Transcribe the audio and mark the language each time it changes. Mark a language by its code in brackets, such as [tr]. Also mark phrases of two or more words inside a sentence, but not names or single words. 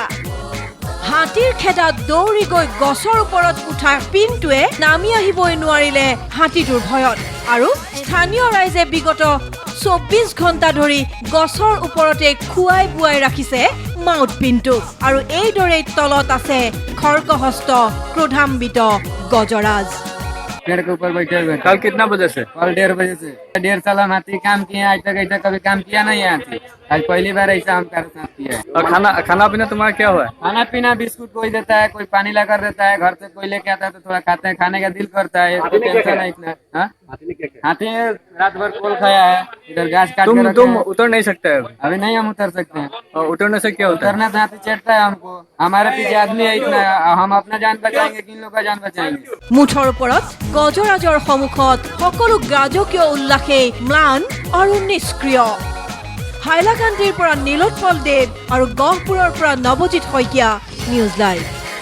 [as] হাতীৰ খেদাত দৌৰি গৈ গছৰ ওপৰত উঠা পিনটোৱে নামি আহিবই নোৱাৰিলে হাতীটোৰ ভয়ত। আৰু স্থানীয় ৰাইজে বিগত ২৪ ঘণ্টা ধৰি গছৰ ওপৰতে খুৱাই বুৱাই রাখিছে মাউত পিনটোক। আৰু এইদৰেই তলত আছে খৰ্গহস্ত ক্ৰোধান্বিত গজৰাজ। [hi] पेड़ के ऊपर बैठे हुए। कल कितना बजे से? कल 1:30 बजे से। 1.5 साल हम हाथी काम किए हैं, आज तक ऐसा कभी काम किया नहीं है हाथी। आज पहली बार ऐसा हम साथ किया है। और खाना पीना तुम्हारा क्या हुआ है? खाना पीना बिस्कुट कोई देता है, कोई पानी ला कर देता है, घर से कोई लेके आता है तो थोड़ा खाते हैं, खाने का दिल करता है। टेंशन है इतना। हाथी रात भर कोल खाया है, इधर घास काट के तुम उतर नहीं सकते? अभी नहीं हम उतर सकते हैं। और उतरने से क्या होता है? उतरने से हाथी चढ़ता है हमको। हमारे पीछे आदमी है इतना, हम अपना जान बचाएंगे कि इन लोग का जान बचाएंगे। [as] মুঠৰ ওপৰত গজৰাজৰ সন্মুখত সকলো ৰাজকীয় উল্লাসেই ম্লান আৰু নিষ্ক্ৰিয়। হাইলাকান্দিৰ পৰা নীলোৎপল দেৱ আৰু গহপুৰৰ পৰা নৱজিৎ শইকীয়া, নিউজ লাইভ।